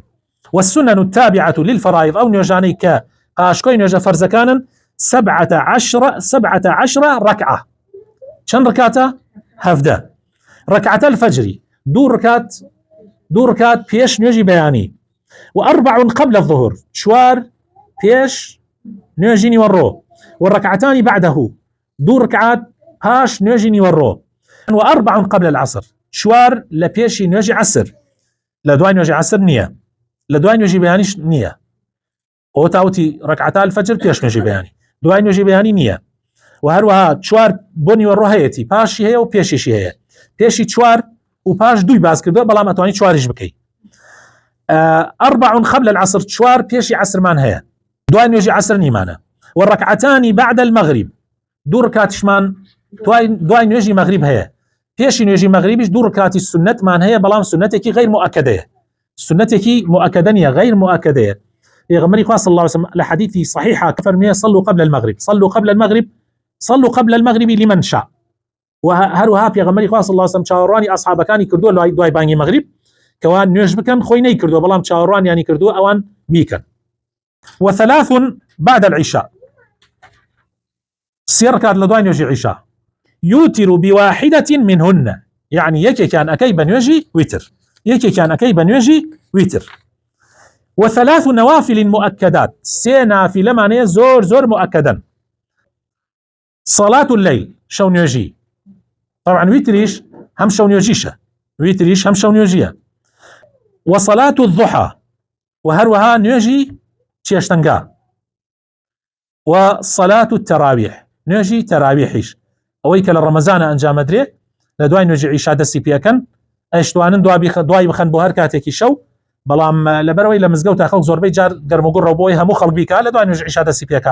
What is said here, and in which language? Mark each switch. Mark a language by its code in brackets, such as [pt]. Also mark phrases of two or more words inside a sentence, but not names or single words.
[ar] والسنن التابعة للفرائض [ckb] ئەو نوێژانەی کە قاشکۆی نوێژە فەرزەکانن 17 ركعة چەند ڕکاتە؟ 17 [ar] ركعة الفجر [ckb] دوو ڕکات پێش نوێژی بەیانی و4 [ar] قبل الظهر [ckb] 4 پێش نوێژی نیوەڕۆ [ar] والركعتان بعده [ckb] دوو ڕکعات پاش نوێژی نیوەڕۆ و4 [ar] قبل العصر [ckb] 4 لە پێشی نوێژی عسر لە دوای نوێژی عسر نییە، لە دوای نوێژی بەیانیش نییە. ئەو تاوتی [ar] ركعتا الفجر [ckb] پێش نوێژی بەیانی، دوای نوێژی بەیانی نییە. و هەروەها 4 بۆ نیوەڕۆ هەیەی پاشی هەیە و پێشیشی هەیە، پێشی 4 و پاش 2 باز کردووە بەڵام ئەتوانی 4ش بکەیت. 4 [ar] قبل العصر [ckb] 4 پێشی عسرمان هەیە، دوای نوێژی عسر نیمانە. [ar] والركعتان بعد المغرب [ckb] دوو ڕکاتیشمان دوای نوێژی مەغریب هەیە، پێشی نوێژی مەغریبیش دوو ڕکاتی سنەتمان هەیە بەڵام سنەتێکی غیر مؤکدەیە، سنەتێکی مؤکدە نیە، غیر مؤکدەیە. پێغەمبەری خوا [ar] صلی الله عليه وسلم [ckb] لە حدیثی صحیحە فەرمێ [ar] صلوا قبل المغرب صلوا قبل المغرب لمن شاء. [ckb] وهروها پێغەمبەری خوا [ar] صلی الله عليه وسلم [ckb] چاوەڕوانی ئەصحابەکانی کردووە دوای بانگی مەغریب کەوان نوێژ بکەن، خۆی نەیکردووە بەڵام چاوەڕوانیانی کردووە ئەوان بیکەن. و3 [ar] بعد العشاء 3 ركعات [ckb] لدوای نوێژی عیشا [ar] يوتر بواحدة منهن يعني [ckb] یەکێکیان ئەکەی بە نوێژی ویتر، یەکێکیان ئەکەی بە نوێژی ویتر. و3 [ar] نوافل مؤكدات [ckb] 3 نافلەمانەیە زۆر مؤكدن. [ar] صلاة الليل [ckb] شەو نوێژی طبعا ویتریش هەم شەو نوێژیشە، ویتریش هەم شەو نوێژیە. [ar] وصلاة الضحى [ckb] وهروها نوێژی چێشتەنگا. [ar] وصلاة التراويح [ckb] نوێژی تەراویحیش ئەوەی کە لە ڕەمەزانە ئەنجامەدرێ لە دوای نوێژی عیشا دەستی پێکەن، ئەیشتوانن دوای بخەن بۆ هەر کاتێکی شەو، بەڵام لەبەرەوەی لە مزگەوت خەڵک زۆربەی جار گەرموگوڕ بۆی هەموو خەڵک بیکا لە دوای نوێژی عیشا دەستی پێکە.